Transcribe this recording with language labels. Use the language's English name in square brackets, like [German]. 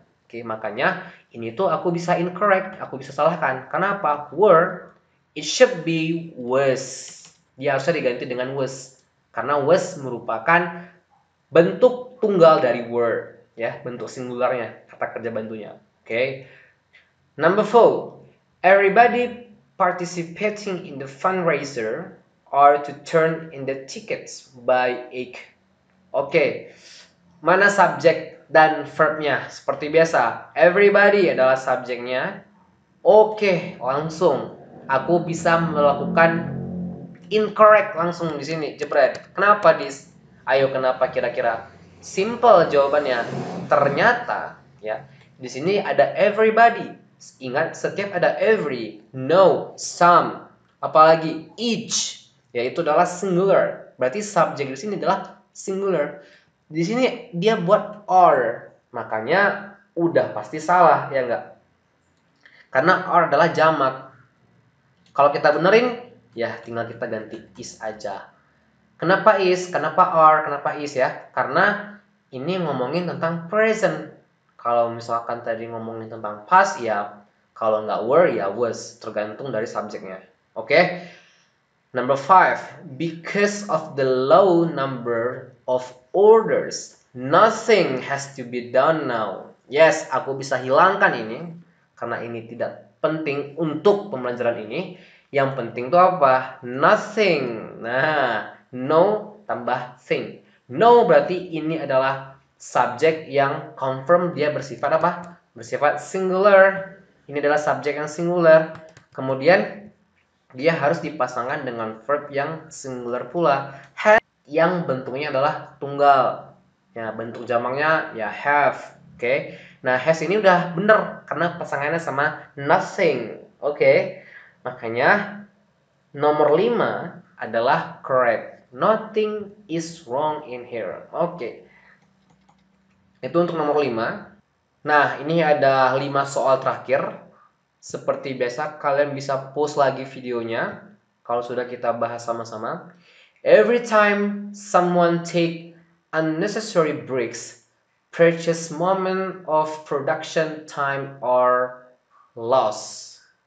[Indonesian] Makanya ini tuh aku bisa incorrect, aku bisa salahkan. Kenapa? [English] Were, it should be was. [Indonesian] Dia harusnya diganti dengan was. Karena was merupakan bentuk tunggal dari were, ya, bentuk singularnya, kata kerja bantunya. Oke. [English] Number 4, everybody participating in the fundraiser are to turn in the tickets by 8. [Indonesian] Oke, mana subjek dan verbnya? Seperti biasa, everybody adalah subjeknya. Oke, langsung aku bisa melakukan incorrect langsung di sini, jebret. Kenapa, Dis? Ayo, kenapa kira-kira? Simple jawabannya. Ternyata ya, di sini ada everybody. Ingat, setiap ada every, no, some, apalagi each, yaitu adalah singular. Berarti subjek di sini adalah singular. Di sini dia buat are. Makanya udah pasti salah, ya enggak? Karena are adalah jamak. Kalau kita benerin, ya tinggal kita ganti is aja. Kenapa is? Kenapa are? Kenapa is ya? Karena ini ngomongin tentang present. Kalau misalkan tadi ngomongin tentang past, ya kalau nggak were, ya was. Tergantung dari subjeknya. Oke? Number 5. [English] Because of the low number of orders, nothing has to be done now. [Indonesian] Yes, aku bisa hilangkan ini. Karena ini tidak penting untuk pembelajaran ini. Yang penting itu apa? Nothing. Nah, no tambah thing. No berarti ini adalah subjek yang confirm dia bersifat apa? Bersifat singular. Ini adalah subjek yang singular. Kemudian dia harus dipasangkan dengan verb yang singular pula. Have yang bentuknya adalah tunggal. Ya, bentuk jamaknya ya have. Oke. Nah, has ini udah bener karena pasangannya sama nothing. Oke. Makanya nomor 5 adalah correct. [English] Nothing is wrong in here. [Indonesian] Oke. Itu untuk nomor 5. Nah, ini ada 5 soal terakhir. Seperti biasa, kalian bisa pause lagi videonya kalau sudah kita bahas sama-sama. [English] Every time someone take unnecessary breaks, precious moment of production time are lost.